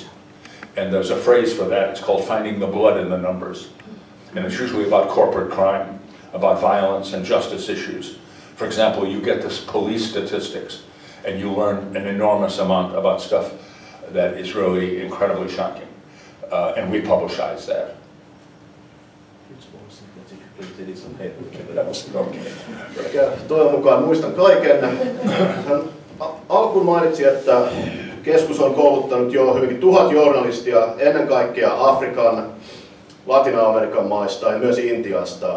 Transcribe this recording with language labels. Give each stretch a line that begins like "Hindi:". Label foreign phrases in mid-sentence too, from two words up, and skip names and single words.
English: And there's a phrase for that, it's called finding the blood in the numbers. And it's usually about corporate crime, about violence and justice issues. For example, you get this police statistics and you learn an enormous amount about stuff that is really incredibly shocking. And we publicize that.
Finnish: Toivon mukaan muistan kaiken. Hän alkuun mainitsi, että keskus on kouluttanut jo hyvinkin 1000 journalistia ennen kaikkea Afrikan, Latina-Amerikan maista ja myös Intiasta.